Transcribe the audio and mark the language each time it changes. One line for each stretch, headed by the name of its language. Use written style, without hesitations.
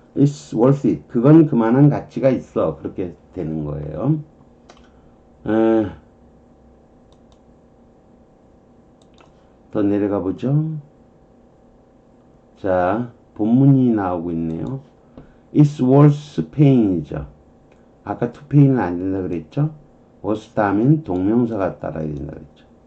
English: It's worth it.
Korean: 그건 그만한 가치가 있어. 그렇게 되는 거예요. 더 내려가 보죠. 자, 본문이 나오고 있네요.
English: It's worth paying
Korean: 이죠. 아까 to pay는 안 된다 그랬죠? worth 다음엔 동명사가 따라야 된다 그랬죠.